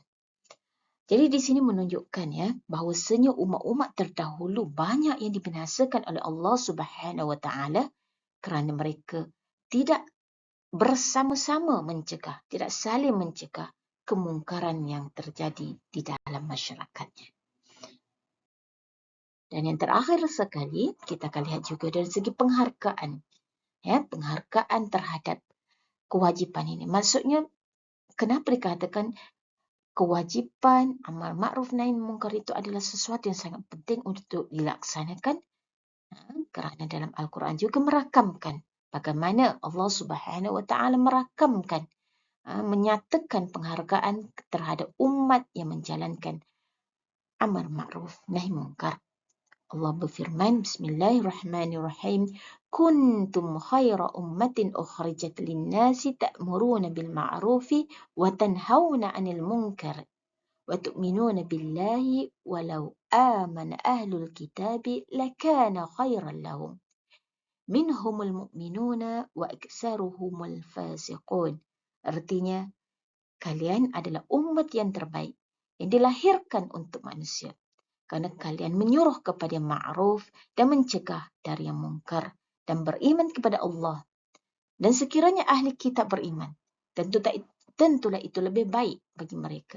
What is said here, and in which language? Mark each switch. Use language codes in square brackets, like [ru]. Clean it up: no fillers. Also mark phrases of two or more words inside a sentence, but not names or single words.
[ms] Jadi di sini menunjukkan ya bahawasanya umat-umat terdahulu banyak yang dibinasakan oleh Allah [ar] سبحانه وتعالى [ms] kerana mereka tidak bersama-sama mencegah, tidak saling mencegah kemungkaran yang terjadi di dalam masyarakatnya. Dan yang terakhir sekali kita akan lihat juga dari segi penghargaan, ya penghargaan terhadap kewajipan ini. Maksudnya kenapa dikatakan kewajipan [ar] أمر معروف نهي منكر [ms] itu adalah sesuatu yang sangat penting untuk dilaksanakan kerana dalam Al-Quran juga merakamkan bagaimana Allah [ar] سبحانه وتعالى [ms] merakamkan menyatakan penghargaan terhadap umat yang menjalankan [ar] أمر معروف نهي منكر. [ms] Allah berfirman, [ar] بسم الله الرحمن الرحيم، كنتم خير أمة أخرجت للناس تأمرون بالمعروف وتنهون عن المنكر وتؤمنون بالله ولو آمن أهل الكتاب لكان خيرا لهم. منهم المؤمنون وأكثرهم الفاسقون. [ms] Artinya, kalian adalah umat yang terbaik yang dilahirkan untuk manusia. Kerana kalian menyuruh kepada ma'ruf dan mencegah dari yang mungkar dan beriman kepada Allah. Dan sekiranya ahli kitab beriman, tentulah itu lebih baik bagi mereka.